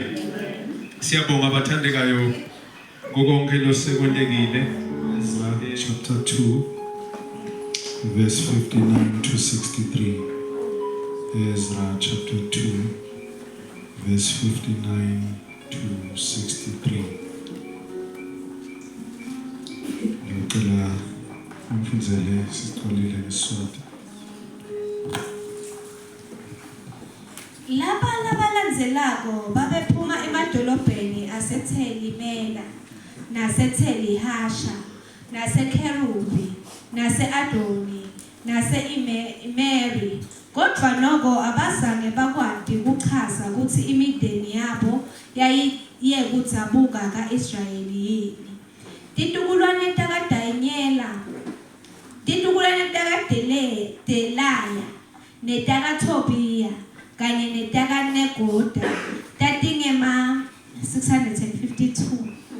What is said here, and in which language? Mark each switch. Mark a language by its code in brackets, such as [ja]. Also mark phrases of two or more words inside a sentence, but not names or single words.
[ss] Siyabonga abathandekayo konke losekwendekile. [en] Chapter 2 verse 59 to 63. Ezra chapter 2 verse 59 to 63. [ss] Ngicela umfundzele sicalile ngesonto. Laba labalandzelako babephuma emadolobheni aseTheli Mela, naseTheli Hasha, naseKherubi, nase-Adoni, nase-Imeri. Kodwa noko abazange bakwadi ukuchaza ukuthi imindeni yabo yayiyekudzabuka ka-Israyeli yini. Titukulwane takadanyela, titukulwane takadelaya, netakaTobiya, kanye netakaNegoda, tatingema 652.